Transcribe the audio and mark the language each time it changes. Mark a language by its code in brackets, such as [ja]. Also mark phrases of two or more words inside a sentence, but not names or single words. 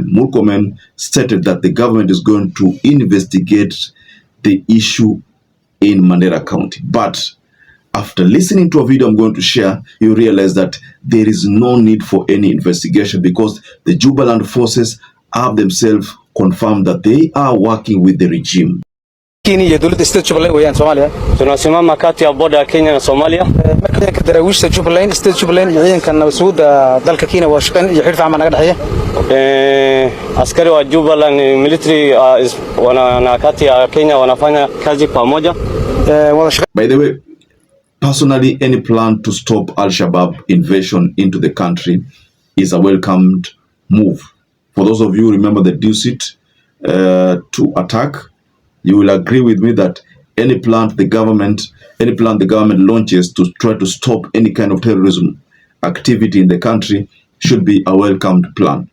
[en] Murkomen stated that the government is going to investigate the issue in Mandera County. But after listening to a video I'm going to share, you realize that there is no need for any investigation because the Jubaland forces have themselves confirmed that they are working with the regime. [so] Kenya dawladda state Jubaland weeyaan Soomaaliya [sw] tunasimama kati ya boda Kenya na Soomaaliya [so] marka ka daraawishta Jubaland state Jubaland ciidanka nabadsuuda dalka Kenya waa shaqeyn iyo xirfad ma naga dhaxaya [sw] askari wa Jubaland military wana kati ya Kenya wanafanya kazi pamoja. [en] By the way, personally, any plan to stop Al-Shabaab invasion into the country is a welcomed move. For those of you who remember the Dusit to attack, you will agree with me that any plan the government launches to try to stop any kind of terrorism activity in the country should be a welcomed plan.